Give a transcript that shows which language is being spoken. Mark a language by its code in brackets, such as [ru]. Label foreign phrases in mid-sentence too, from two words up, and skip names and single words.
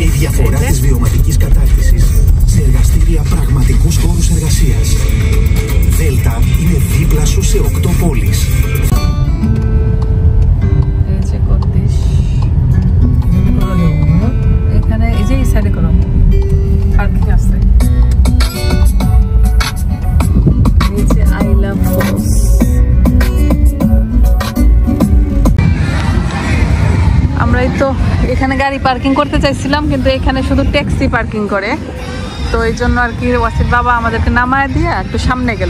[el] η διαφορά της βιωματικής κατάρτισης σε εργαστήρια πραγματικούς χώρους εργασίας. Δέλτα είναι δίπλα σου σε 8 πόλεις. [bn] এই যে কদ্দিশ, এখানে এই যে এই সাইডে করো পার্কিং আছে। এই যে [en] I love [bn] কস। আমরাই তো এখানে গাড়ি পার্কিং করতে চাইছিলাম, কিন্তু এখানে শুধু ট্যাক্সি পার্কিং করে, তো এই জন্য আর কি ওয়াসির বাবা আমাদেরকে নামায় দিয়ে একটু সামনে গেল।